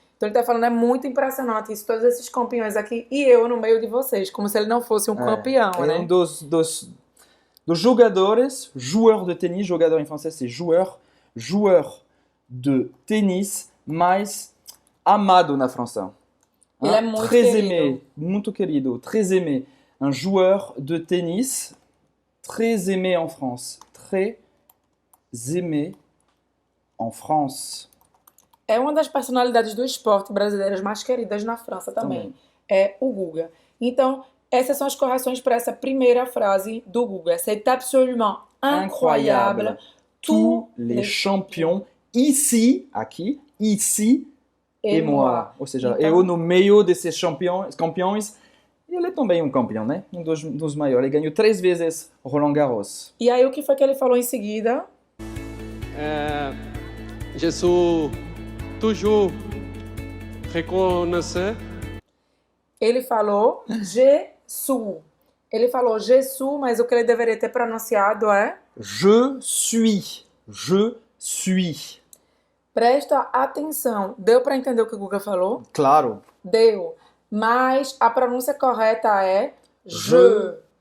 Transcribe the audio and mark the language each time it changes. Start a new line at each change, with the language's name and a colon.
Portuguese: Então ele tá falando, é muito impressionante isso, todos esses campeões aqui e eu no meio de vocês, como se ele não fosse um campeão, né? É um dos jogadores, joueur de tênis, jogador em francês
French: c'est joueur de tênis
Portuguese: mais amado na França. Ele é muito
French: très
Portuguese: querido. aimé, muito querido,
French: très aimé. Un joueur de tennis très aimé en France. Très aimé en France.
Portuguese: É uma das personalidades do esporte brasileiras mais queridas na França também. É o Guga. Então, essas são as correções para essa primeira frase do Guga.
French: C'est absolument incroyable. Tous les champions ici,
Portuguese: aqui,
French: ici et moi.
Portuguese: Ou seja, então, eu no meio desses campeões, ele é também um campeão, né? Um dos maiores. Ele ganhou 3 vezes Roland Garros. E aí o que foi que ele falou em seguida?
French: Jesus toujours reconnaissait.
Portuguese: Ele falou Jesus. Ele falou Jesus, mas o que ele deveria ter pronunciado é
French: Je suis. Je suis.
Portuguese: Presta atenção. Deu para entender o que o Guga falou? Claro. Deu. Mas a pronúncia correta é je.